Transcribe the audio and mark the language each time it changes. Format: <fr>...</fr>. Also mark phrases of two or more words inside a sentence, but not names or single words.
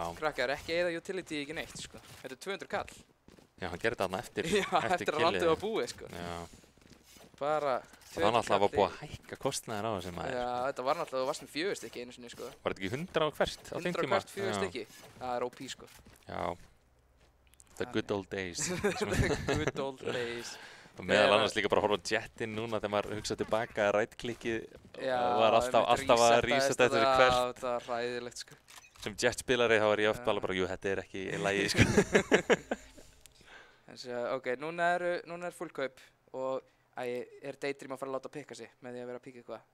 <is>Krakkar, ekki eða utility ekki neitt, sko. Þetta er 200 kall. Já, hann gerði þarna eftir að landið var búið, sko. Já. Bara... Það náttúrulega var búið að hækka kostnaðir á þessum maður. Já, þetta var náttúrulega, þú varst með 4 stykki einu sinni, sko. Var þetta ekki 100 á hvert á þeim tíma? 100 á hvert 4 stykki. Það er OP, sko. Já.</is> <en>The good old days. The good old days.</en> <is>Og meðal annars líka bara horfa á Jettin núna þegar maður hugsa tilbaka að right-klikkið var alltaf að resetta eftir hvert. Já, þetta var hræðilegt, sko. Sem Jet-spilari þá er ég oft bara, jú, þetta er ekki í lagi, sko. Ok, núna er fullkaup og er Daydream að fara að láta pikka sig með því að vera að pikka eitthvað?</is>